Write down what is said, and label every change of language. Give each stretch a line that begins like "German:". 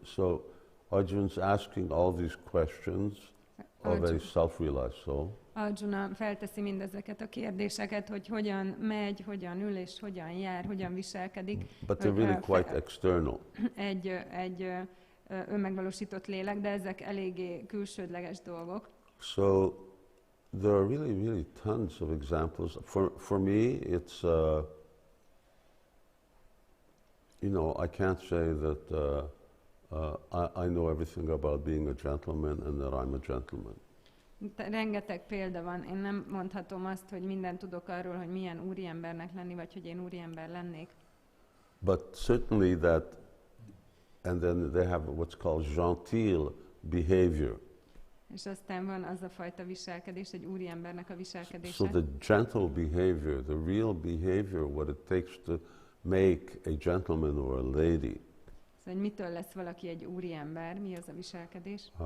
English: So Arjuna's asking all these questions of a self-realized soul.
Hungarian: Arjuna felteszi mindezeket a kérdéseket, hogy hogyan megy, hogyan ül és hogyan jár, hogyan viselkedik.
English: But they're really quite external.
Hungarian: Egy önmegvalósított lélek, de ezek eléggé külsődleges dolgok.
English: So there are really tons of examples. For me, it's you know, I can't say that I know everything about being a gentleman and that I'm a gentleman.
Hungarian: Rengeteg példa van. Én nem mondhatom azt, hogy mindent tudok arról, hogy milyen úriembernek lenni, vagy hogy én úriember lennék.
English: But certainly that, and then they have what's called gentil behavior.
Hungarian: És aztán van az a fajta viselkedés, egy úriembernek a viselkedése.
English: So the gentle behavior, the real behavior, what it takes to make a gentleman or a lady.
Hungarian: Szóval, hogy mitől lesz valaki egy úriember, mi az a viselkedés?